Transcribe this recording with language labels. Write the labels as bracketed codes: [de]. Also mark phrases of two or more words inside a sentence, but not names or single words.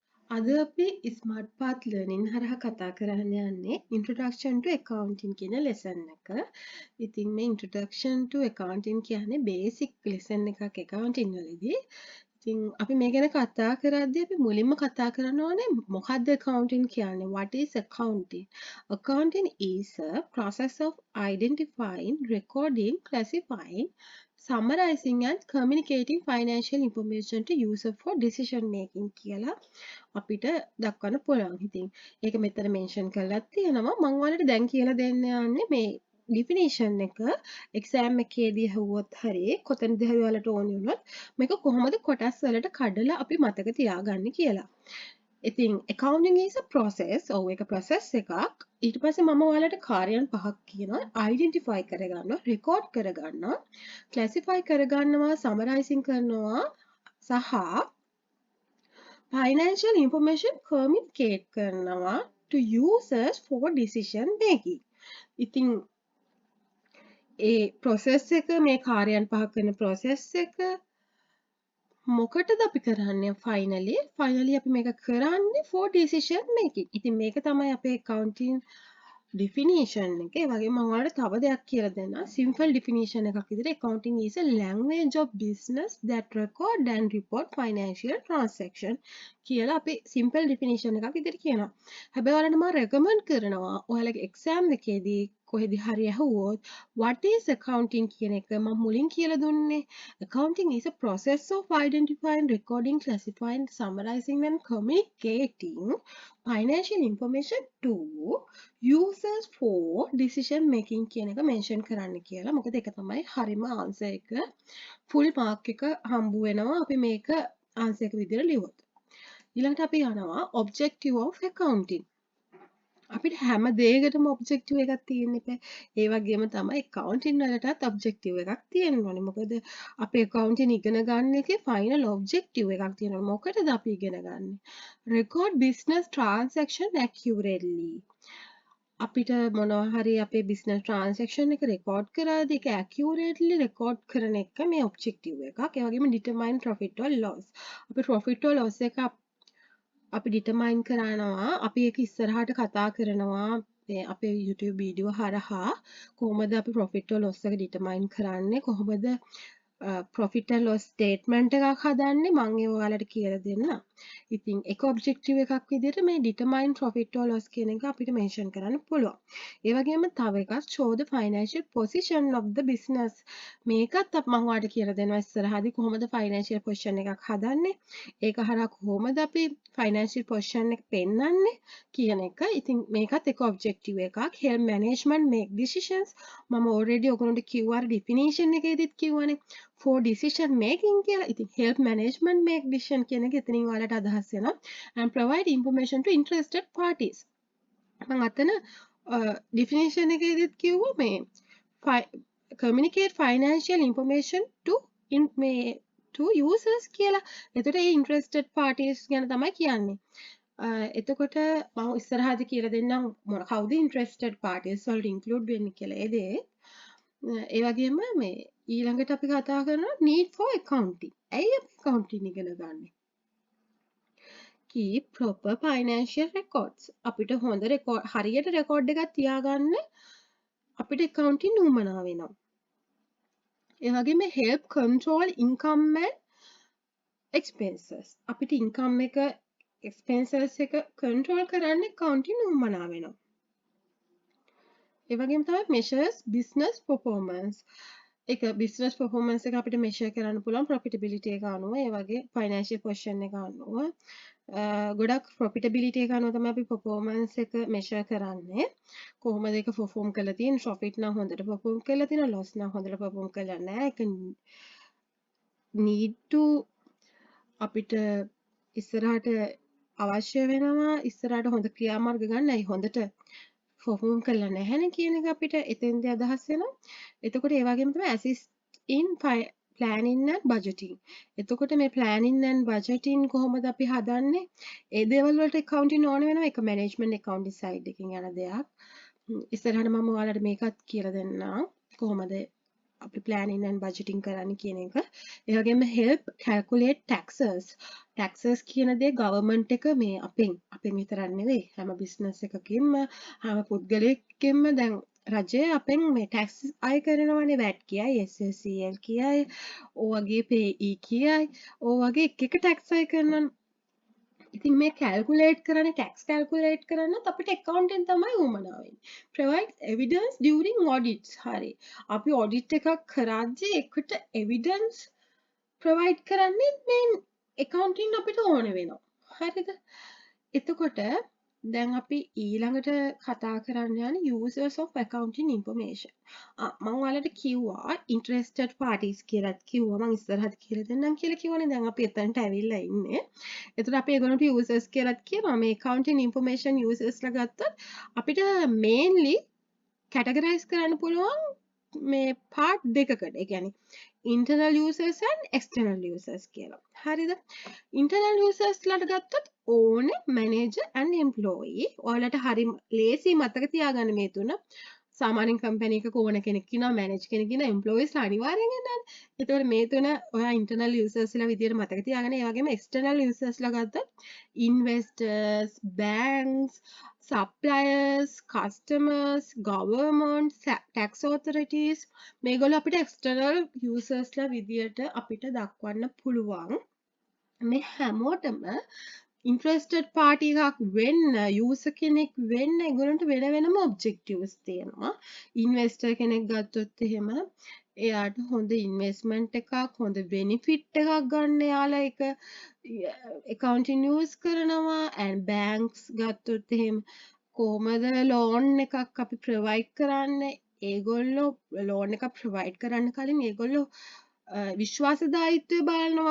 [si] අද අපි ස්මාර්ට් පාත් ලර්නින් හරහා කතා කරන්න යන්නේ [en] introduction to accounting [si] කියන ලෙසන් එක. ඉතින් මේ [en] introduction to accounting [si] කියන්නේ [en] basic lesson [si] එකක් accounting වලදී. ඉතින් අපි මේ ගැන කතා කරද්දී අපි මුලින්ම කතා කරන්න ඕනේ මොකක්ද accounting කියන්නේ? [en] What is accounting? Accounting is a process of identifying, recording, classifying, summarizing and communicating financial information to user for decision making [si] කියලා අපිට දක්වන්න පුළුවන්. ඉතින් ඒක මෙතන මෙන්ෂන් කරලා තියෙනවා. මම ඔයාලට දැන් කියලා දෙන්න යන්නේ මේ ඩිෆිනිෂන් එක එක්සෑම් එකේදී අහුවොත් හරි කොතනද හරි ඔයාලට ඕනි වුණොත් මේක කොහොමද කොටස් වලට කඩලා අපි මතක තියාගන්නේ කියලා. [en] ඉතින් accounting is a process. [si] ඔව් ඒක process එකක්. ඊට පස්සේ මම ඔයාලට කාර්යයන් පහක් කියනවා. [en] identify කරගන්නවා, record කරගන්නවා, classify කරගන්නවා, summarizing [si] කරනවා සහ [en] financial information communicate කරනවා to users for decision making. [si] ඉතින් ඒ process එක මේ කාර්යයන් පහක් කරන process එක මොකටද අපි කරන්නේ finally අපි මේක කරන්නේ [en] for decision making. [si] ඉතින් මේක තමයි අපේ [en] accounting definition [si] එක. ඒ වගේම මම ඔයාලට තව දෙයක් කියලා දෙන්නම්. [en] simple definition [si] එකක් විදිහට [en] accounting is a language of business that record and report financial transaction [si] කියලා අපි [en] simple definition [si] එකක් විදිහට කියනවා. හැබැයි ඔයාලට මම recommend කරනවා ඔයාලගේ exam එකේදී කොහෙදි හරි ඇහුවොත් [en] what is accounting [si] කියන එක මම මුලින් කියලා දුන්නේ. [en] accounting is a process of identifying, recording, classifying, summarizing and communicating financial information to users for decision making [si] කියන එක මෙන්ෂන් කරන්න කියලා. මොකද ඒක තමයි හරිම ආන්සර් එක. [en] full mark [si] එක හම්බ වෙනවා අපි මේක ආන්සර් එක විදිහට ලියුවොත්. ඊළඟට අපි යනවා [en] objective of accounting. [si] අපිට හැම දෙයකටම ඔබ්ජෙක්ටිව් එකක් තියෙන්න එපා. ඒ වගේම තමයි accounting වලටත් ඔබ්ජෙක්ටිව් එකක් තියෙන්න ඕනේ. මොකද අපි accounting ඉගෙන ගන්න එකේ [en] final objective [si] එකක් තියෙනවා. මොකටද අපි ඉගෙන ගන්නේ? [en] record business transaction accurately. [si] අපිට මොනවා හරි අපේ [en] business transaction [si] එක record කරද්දී ඒක [en] accurately record [si] කරන එක මේ objective එකක්. ඒ වගේම [en] determine profit or loss. [si] අපි [en] profit or loss [si] එක අපි ඩිටර්මයින් කරනවා අපි ඒක ඉස්සරහට කතා කරනවා අපේ YouTube වීඩියෝ හරහා කොහොමද අපි [en] profit or loss [si] එක ඩිටර්මයින් කරන්නේ කොහොමද [en] profit and loss statement [si] එකක් හදන්නේ මම ඒ ඔයාලට කියලා දෙන්නම්. ඉතින් එක ඔබ්ජෙක්ටිව් එකක් විදිහට මේ [en] determine profit or loss [si] කියන එක අපිට මෙන්ෂන් කරන්න පුළුවන්. ඒ වගේම තව එකක් [en] show the financial position of the business. [si] මේකත් මම ඔයාලට කියලා දෙනවා ඉස්සරහදී කොහොමද [en] financial position [si] එකක් හදන්නේ. ඒක හරහා කොහොමද අපි [en] financial position [si] එක පෙන්වන්නේ කියන එක. ඉතින් මේකත් එක ඔබ්ජෙක්ටිව් එකක්. [en] help management make decisions. [si] මම already ඔයගොල්ලන්ට කිව්වා definition එකේදීත් කිව්වනේ [en] for decision making [si] කියලා. ඉතින් [en] help management make decision [si] කියන එක එතනින් ඔයාලට අදහස් වෙනවා. [en] and provide information to interested parties. [si] මම අතන definition එකේදීත් කිව්වා මේ [en] communicate financial information to to users [si] කියලා. එතකොට ඒ [en] interested parties [si] ගැන තමයි කියන්නේ. එතකොට මම ඉස්සරහදී කියලා දෙන්නම් කවුද [en] interested parties [si] වලට include වෙන්නේ කියලා. ඒ දේ ඒ වගේම මේ ඊළඟට අපි කතා කරනවා [en] need for accounting. [si] ඇයි අපි accounting ඉගෙන ගන්නෙ? [en] keep proper financial records. [si] අපිට හොඳ හරියට record එකක් තියාගන්න අපිට accounting උවමනා වෙනවා. ඒ වගේම [en] help control income and expenses. [si] අපිට income එක expenses එක control කරන්න accounting උවමනා වෙනවා. ඒ වගේම තමයි [en] measures business performance. [si] ඒක [en] business performance [si] එක අපිට measure කරන්න පුළුවන් profitability එක අනුව ඒ වගේ financial position එක අනුව ගොඩක් profitability එක අනුව තමයි අපි performance එක measure කරන්නේ කොහොමද ඒක perform කරලා තියෙන්නේ profit නම් හොඳට perform කරලා තියෙනවා loss නම් හොඳට perform කරලා නැහැ ඒක [en] need to [si] අපිට ඉස්සරහට අවශ්‍ය වෙනවා ඉස්සරහට හොඳ ක්‍රියාමාර්ග ගන්නයි හොඳට perform කරලා නැහැනේ කියන එක අපිට එතෙන්දී අදහස් වෙනවා. එතකොට ඒ වගේම තමයි [en] assist in planning and budgeting. [si] එතකොට මේ [en] planning and budgeting [si] කොහොමද අපි හදන්නේ? ඒ දේවල් වලට accounting ඕන වෙනවා. ඒක [en] management accounting side [si] එකකින් යන දෙයක්. ඉස්සරහට මම ඔයාලට මේකත් කියලා දෙන්නම්. කොහොමද අපි [en] planning and budgeting [si] කරන්න කියන එක. ඒ වගේම [en] help calculate taxes. [si] taxes කියන දේ government එක මේ අපෙන් විතරක් නෙවෙයි හැම business එකකින්ම හැම පුද්ගලයෙක්ගෙන්ම දැන් රජය අපෙන් මේ tax අය කරනවානේ VAT කියයි SSCL කියයි ඔය වගේ PE කියයි ඔය වගේ එක tax අය කරනවා. ඉතින් මේ calculate කරන්නේ [en] tax calculate [si] කරන්නත් අපිට accounting තමයි උවමනා වෙන්නේ. [en] Provide evidence during audits. [si] හරි. අපි audit එකක් කරද්දී එකට [en] evidence provide [si] කරන්නේ මේ accounting අපිට ඕන වෙනවා. හරිද? එතකොට දැන් අපි ඊළඟට කතා කරන්න යන්නේ [en] users of accounting information. [si] මම ඔයාලට කිව්වා interested parties කියලාත් කිව්වා මම ඉස්සරහට කියලා දෙන්නම් කියලා කිව්වනේ. දැන් අපි එතනට ඇවිල්ලා ඉන්නේ. එතකොට අපි ඒගොල්ලන්ට users කියලාත් කියනවා. මේ [en] accounting information users [si] ලා ගත්තොත් අපිට [en] mainly categorize [si] කරන්න පුළුවන් මේ part දෙකකට. ඒ කියන්නේ [en] internal users and external users [si] කියලා. හරිද? [en] internal users [si] ලාට ගත්තොත් [en] owner, manager and employee. [si] ඔයාලට හරි ලේසි මතක තියාගන්න මේ තුන. සාමාන්‍යයෙන් කම්පැනි එකක ඕන කෙනෙක් ඉන්නවා, මැනේජ් කෙනෙක් ඉන්නවා, employees ලා අනිවාර්යෙන් ඉන්නවානේ. ඒතකොට මේ තුන ඔයා [en] internal users [si] ලා විදියට මතක තියාගන්න. ඒ වගේම [en] external users [si] ලා ගත්තොත් [en] investors, banks, suppliers, customers, government, tax authorities [si] මේගොල්ලෝ අපිට [en] external users [si] ලා විදියට අපිට දක්වන්න පුළුවන්. මේ හැමෝටම [en] interested party [si] එකක් වෙන්න user කෙනෙක් වෙන්න ඒගොල්ලන්ට වෙන වෙනම objectives තියෙනවා. investor කෙනෙක් ගත්තොත් එහෙම එයාට හොඳ investment එකක් හොඳ benefit එකක් ගන්න යාලා එක [en] accounting use [si] කරනවා [en] and banks [si] ගත්තොත් එහෙම කොහොමද loan එකක් අපි provide කරන්නේ ඒගොල්ලෝ loan එකක් provide කරන්න කලින් ඒගොල්ලෝ විශ්වාසදායීත්වය බලනවා.